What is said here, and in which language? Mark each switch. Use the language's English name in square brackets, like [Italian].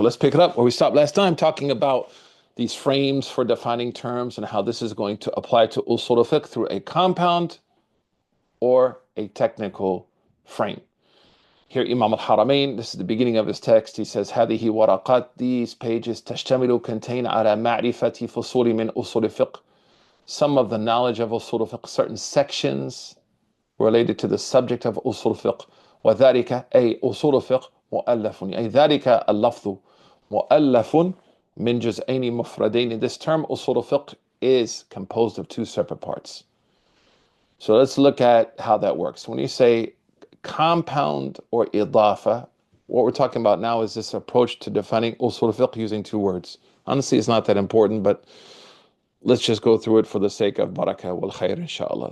[English] Let's pick it up where we stopped last time, talking about these frames for defining terms and how this is going to apply to Usul al-Fiqh through a compound or a technical frame. Here, Imam al-Haramain, this is the beginning of his text. He says, [Arabic] هذه ورقات, [English] these pages, [Arabic] تشتمل [English] contain [Arabic] على معرفة فصول من أصول الفقه, [English] some of the knowledge of Usul al-Fiqh, certain sections related to the subject of Usul al-Fiqh. [Arabic] وذلك أي أصول الفقه مؤلف, أي ذلك اللفظ مؤلف من جزئين مفردين. [English] This term Usul al-Fiqh is composed of two separate parts. So let's look at how that works. When you say compound or idafa, what we're talking about now is this approach to defining Usul al-Fiqh using two words. Honestly, it's not that important, but let's just go through it for the sake of barakah wal khair, inshallah.